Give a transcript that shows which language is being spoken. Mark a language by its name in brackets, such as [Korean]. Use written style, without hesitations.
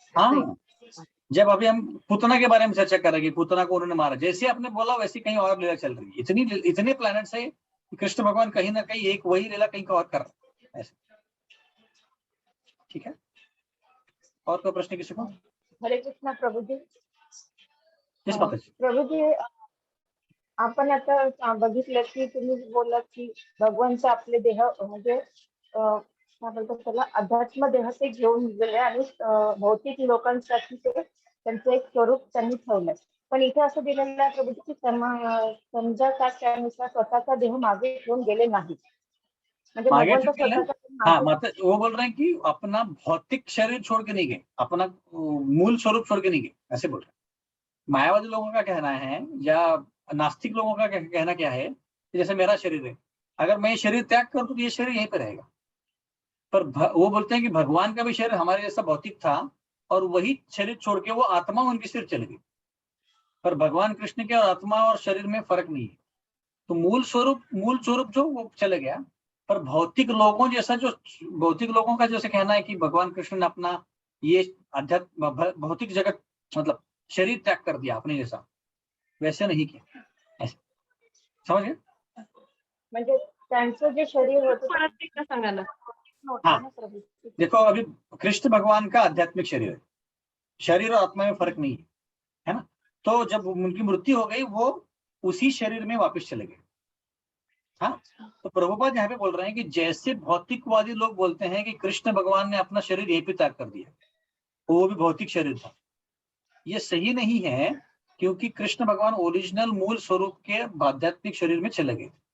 [Hindi] हाँ, जब अभी हम पूतना के बारे में चर्चा करेंगे, पूतना को उन्होंने मारा, जैसे आपने बोला वैसे कहीं और लीला चल रही है। इतने प्लैनेट है, कृष्ण भगवान कहीं ना कहीं एक वही लीला कहीं और कर रहे हैं। ठीक है, और कोई प्रश्न किसी को? हरे कृष्णा प्रभुजी. प्रभुजी, [Marathi] आपण आता बघितलं की तुम्ही बोललात की भगवानचं आपले देह म्हणजे काय बोलतात त्याला, अध्यात्म देह ते घेऊन गेले आणि भौतिक लोकांसाठी ते त्यांचं एक स्वरूप त्यांनी ठेवलंय. पण इथे असं दिलेलं आहे प्रभुजी की समजा त्यानुसार स्वतःचा देह मागे घेऊन गेले नाही. म्हणजे भगवान स्वतःचा, [Hindi] हाँ, मतलब वो बोल रहे हैं कि अपना भौतिक शरीर छोड़ के नहीं गए, अपना मूल स्वरूप छोड़ के नहीं गए, ऐसे बोल रहे हैं। मायावादी लोगों का कहना है या नास्तिक लोगों का कहना क्या है, जैसे मेरा शरीर है, अगर मैं ये शरीर त्याग करूं तो ये शरीर यहीं पर रहेगा। पर वो बोलते हैं कि भगवान का भी शरीर हमारे जैसा भौतिक था और वही शरीर छोड़ के वो आत्मा उनकी सिर चली गई। पर भगवान कृष्ण के आत्मा और शरीर में फर्क नहीं है। तो मूल स्वरूप जो वो चले गया, पर भौतिक लोगों का जैसे कहना है कि भगवान कृष्ण ने अपना ये अध्यात्म भौतिक जगत मतलब शरीर त्याग कर दिया अपने जैसा, वैसे नहीं किया, ऐसे समझ गए? [Marathi] म्हणजे त्यांचं जे शरीर होतं परत एकदा सांगा ना. [Hindi] हाँ देखो, अभी कृष्ण भगवान का आध्यात्मिक शरीर है, शरीर और आत्मा में फर्क नहीं है ना? तो जब उनकी मृत्यु हो गई वो उसी शरीर में वापस चले गए। हाँ, तो प्रभुपाद यहाँ पे बोल रहे हैं कि जैसे भौतिकवादी लोग बोलते हैं कि कृष्ण भगवान ने अपना शरीर यहीं पे त्याग कर दिया, वो भी भौतिक शरीर था, ये सही नहीं है, क्योंकि कृष्ण भगवान ओरिजिनल मूल स्वरूप के आध्यात्मिक शरीर में चले गए।